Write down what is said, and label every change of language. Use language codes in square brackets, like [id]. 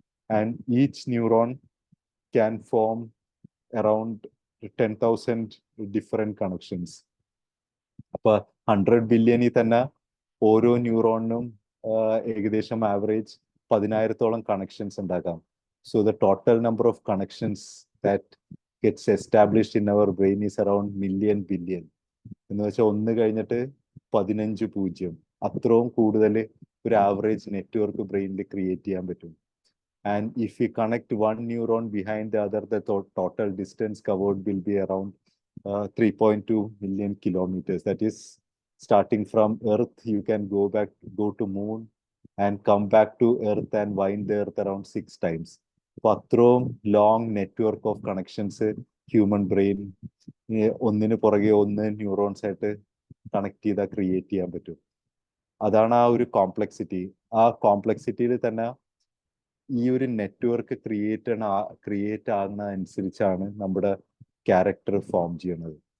[en] And each neuron can form around 10,000 different connections. [ml] അപ്പൊ 100 ബില്യണിൽ തന്നെ ഓരോ ന്യൂറോണിനും ഏകദേശം ആവറേജ് 10,000-ഓളം കണക്ഷൻസ് ഉണ്ടാക്കാം. [en] So the total number of connections that gets established in our brain is around million billion. [ml] എന്ന് വെച്ചാൽ 1 കഴിഞ്ഞിട്ട് 15 പൂജ്യം അത്രയും കൂടുതൽ ഒരു ആവറേജ് നെറ്റ്വർക്ക് ബ്രെയിനിൽ ക്രിയേറ്റ് ചെയ്യാൻ പറ്റും. [en] And if we connect one neuron behind the other, the total distance covered will be around 3.2 million kilometers. That is, starting from Earth, you can go to moon and come back to Earth and wind the Earth around 6 times. [ml] അപ്പോൾ അത്രയും long network of connections human brain ഒന്നിന് പുറകെ ഒന്ന് neurons ആയിട്ട് connect ചെയ്താൽ create ചെയ്യാൻ പറ്റും. അതാണ് ആ ഒരു കോംപ്ലക്സിറ്റി. ആ കോംപ്ലക്സിറ്റിയിൽ തന്നെ ഈ ഒരു നെറ്റ്വർക്ക് ക്രിയേറ്റ് ആകുന്ന അനുസരിച്ചാണ് നമ്മുടെ ക്യാരക്ടർ ഫോം ചെയ്യുന്നത്.